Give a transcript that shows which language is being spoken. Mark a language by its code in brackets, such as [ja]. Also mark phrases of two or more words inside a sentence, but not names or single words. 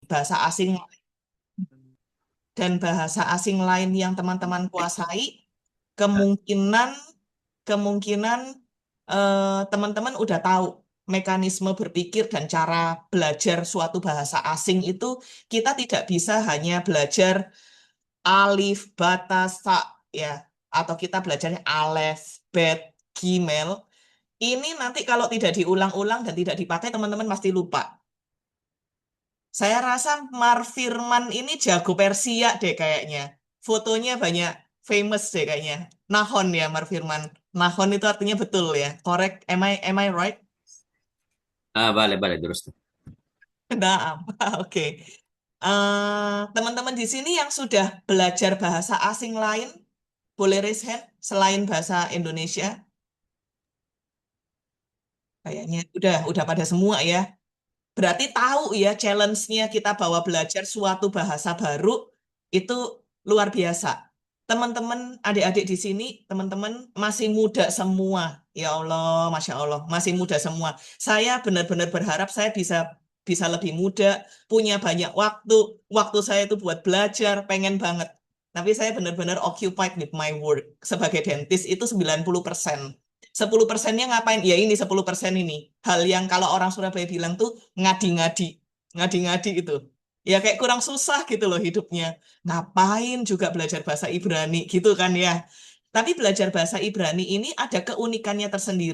[id] bahasa asing dan bahasa asing lain yang teman-teman kuasai, kemungkinan kemungkinan teman-teman udah tahu mekanisme berpikir dan cara belajar suatu bahasa asing itu kita tidak bisa hanya belajar [ar] alif, bata, sa, ya, [id] atau kita belajarnya [he] alef, bet, gimel. [id] Ini nanti kalau tidak diulang-ulang dan tidak dipakai, teman-teman pasti lupa. Saya rasa Mar Firman ini jago Persia deh kayaknya. Fotonya banyak famous deh kayaknya. Nahon ya Mar Firman. Nahon itu artinya betul ya. [en] Correct. Am I right? [it] Vale, vale, giusto. [id] Nah, oke. Teman-teman di sini yang sudah belajar bahasa asing lain, boleh [en] raise hand [id] selain bahasa Indonesia? Kayaknya udah pada semua ya. Berarti tahu ya challenge-nya kita bawa belajar suatu bahasa baru itu luar biasa. Teman-teman, adik-adik di sini, teman-teman masih muda semua. [ar] Ya Allah, Masya Allah, [id] masih muda semua. Saya benar-benar berharap saya bisa bisa lebih muda, punya banyak waktu. Waktu saya itu buat belajar, pengen banget. Tapi saya benar-benar [en] occupied with my work. [id] Sebagai dentist itu 90%. 10%-nya ngapain? Ya ini 10% ini. Hal yang kalau orang Surabaya bilang tuh ngadi-ngadi. Ngadi-ngadi itu. Ya kayak kurang susah gitu loh hidupnya. Ngapain juga belajar bahasa Ibrani gitu kan ya. Tapi belajar bahasa Ibrani ini ada keunikannya tersendiri.